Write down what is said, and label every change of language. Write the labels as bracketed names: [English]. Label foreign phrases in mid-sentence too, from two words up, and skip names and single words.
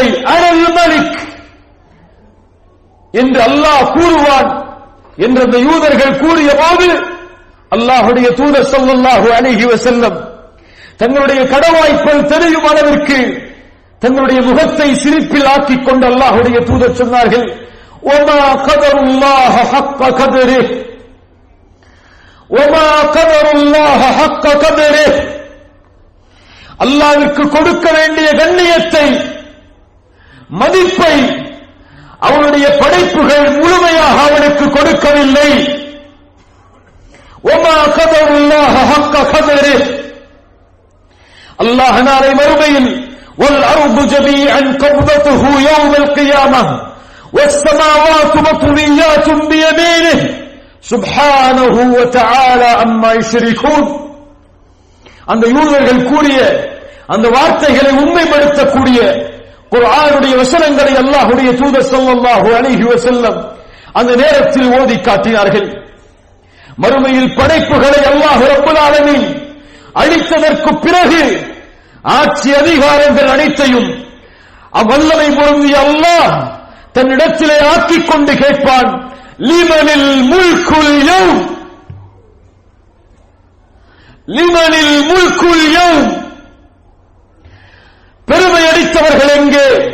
[Arabic] أنا الملك [Tamil] என்று அல்லாஹ் கூறுவான் என்று அந்த யூதர்கள் கூறிய போது அல்லாஹ்வுடைய தூதர் [Arabic] صلى الله عليه وسلم [Tamil] தங்களுடைய கடவாய்ப்பல் தெரியும் அளவிற்கு தங்களுடைய முகத்தை சிரிப்பில் ஆக்கிக் கொண்டு அல்லாஹ்வுடைய தூதர் சொன்னார்கள், [Arabic] وَمَا قَدَرُ اللَّهَ حَقَّ قَدْرِهِ وَمَا قَدَرُ اللَّهَ حَقَّ قَدْرِهِ [Tamil] அல்லாஹ்வுக்கு கொடுக்க வேண்டிய கண்ணியத்தை, மதிப்பை அவனுடைய படைப்புகள் முழுமையாக அவனுக்கு கொடுக்கவில்லை. [Arabic] وَمَا قَدَرُ اللَّهَ حَقَّ قَدْرِهِ [Tamil] அல்லாஹ் நாளை மறுமையில் [Arabic] وَالْأَرْضُ جَمِيعًا قَبْضَتُهُ يَوْمَ الْقِيَامَةِ وَالسَّمَاوَاتُ مَطْوِيَّاتٌ بِيَمِينِهِ سُبْحَانَهُ وَتَعَالَى عَمَّا يُشْرِكُونَ [Tamil] அந்த யூதர்கள் கூறிய அந்த வார்த்தைகளை உண்மைப்படுத்தக்கூடிய குர்ஆனுடைய வசனங்களை அல்லாஹ்வுடைய தூதர் [Arabic] صلى الله عليه وسلم [Tamil] அந்த நேரத்தில் ஓதி காட்டினார்கள். மறுமையில் படைப்புகளை அல்லாஹ் [Arabic] رب العالمين [Tamil] அளித்ததற்கு பிறகு ஆட்சி அதிகாரங்கள் அனைத்தையும் வல்லமை பொருந்திய அல்லாஹ் தன்னிடத்திலே ஆக்கிக் கொண்டு கேட்பான், [Arabic] لمن الملك اليوم لمن الملك اليوم [Tamil] பெருமை அளித்தவர்கள் எங்கே?